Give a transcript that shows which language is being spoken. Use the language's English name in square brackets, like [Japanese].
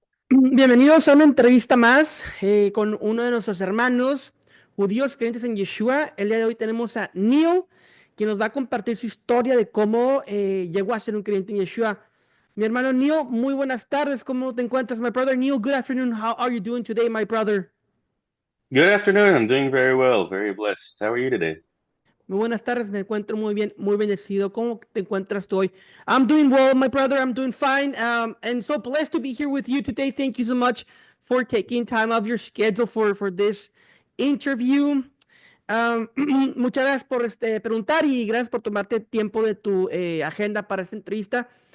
[Spanish] Bienvenidos a una entrevista más con uno de nuestros hermanos judíos creyentes en Yeshua. El día de hoy tenemos a Neil, quien nos va a compartir su historia de cómo llegó a ser un creyente en Yeshua. Mi hermano Neil, muy buenas tardes. ¿Cómo te encuentras, [English] my brother? Neil, good afternoon. How are you doing today, my brother? Good afternoon. I'm doing very well, very blessed. How are you today? [Spanish] Muy buenas tardes, me encuentro muy bien, muy bendecido. ¿Cómo te encuentras tú hoy? [English] I'm doing well, my brother. I'm doing fine. And so blessed to be here with you today. Thank you so much for taking time off your schedule for this interview. [Spanish] Muchas gracias por preguntar y gracias por tomarte tiempo de tu agenda para esta entrevista.